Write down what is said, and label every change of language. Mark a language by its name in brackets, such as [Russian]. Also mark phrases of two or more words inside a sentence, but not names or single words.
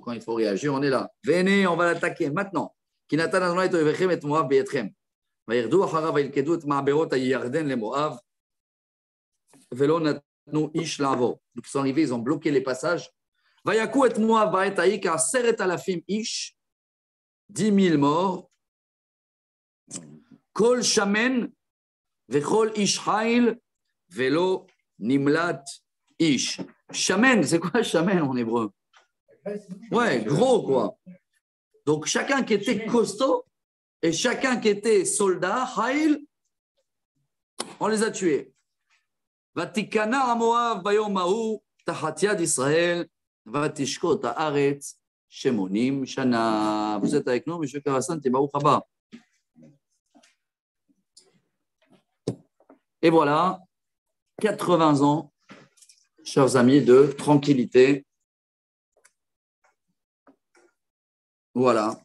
[French] Quand il faut réagir, on est là. Venez, on va l'attaquer maintenant. Donc, ils sont arrivés, ils ont bloqué les passages. 10 000 morts. [Hebrew] כל שמן וכל איש חיל ולא נמלט איש. [French] Shamen, c'est quoi shamen en hébreu? Ouais, gros quoi. Donc chacun qui était costaud et chacun qui était soldat, hail, on les a tués. [Hebrew] ותכנע מואב ביום ההוא תחת יד ישראל ותשקט הארץ שמונים שנה. [French] Vous êtes avec nous, monsieur Karassan, t'es [Hebrew] ברוך הבא. [French] Et voilà, 80 ans, chers amis, de tranquillité. Voilà.